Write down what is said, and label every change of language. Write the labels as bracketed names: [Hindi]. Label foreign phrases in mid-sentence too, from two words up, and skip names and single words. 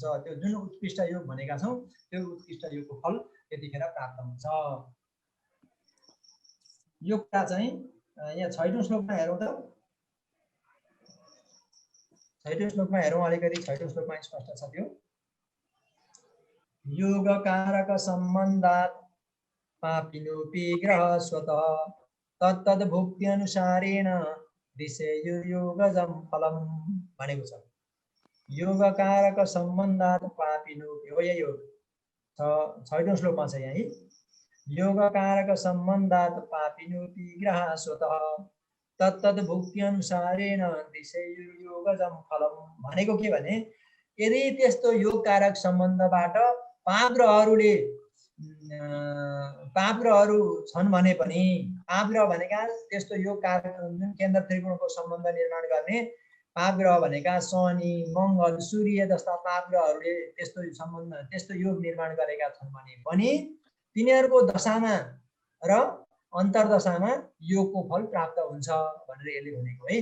[Nepali] त्यो जुन उत्कृष्ट योग भनेका छौँ त्यो उत्कृष्ट योगको फल त्यतिखेर प्राप्त हुन्छ। यो कुरा चाहिँ यहाँ 6औं श्लोकमा हेरौँ त। 6औं श्लोकमा हेरौँ अलिकति। 6औं श्लोकमा स्पष्ट छ त्यो। [Sanskrit] योग कारक सम्बन्धात् पापिनोपि ग्रह स्वतः तत्तद् भुक्ति अनुसारेण दिशेयु योगजं फलम [Nepali] भनेको छ। [Sanskrit] योग कारक सम्बन्धात् पापिनोपि [Nepali] हो यो 6औं श्लोकमा छ यहाँ। [Sanskrit] योग कारक सम्बन्धात् पापिनोपि ग्रह स्वतः तत्तद् भुक्ति अनुसारेण दिशेयु योगजं फलम [Nepali] भनेको के भने यदि त्यस्तो योग कारक सम्बन्धबाट पाप ग्रहहरू छन् भने पनि पाप ग्रह भनेका त्यस्तो योग कारक जुन केन्द्र त्रिकोणको सम्बन्ध निर्माण गर्ने पाप ग्रह भनेका शनि मङ्गल सूर्य जस्ता पाप ग्रहहरूले त्यस्तो योग निर्माण गरेका छन् भने पनि तिनीहरूको दशामा र अन्तर्दशामा योगको फल प्राप्त हुन्छ भनेर यसले भनेको है।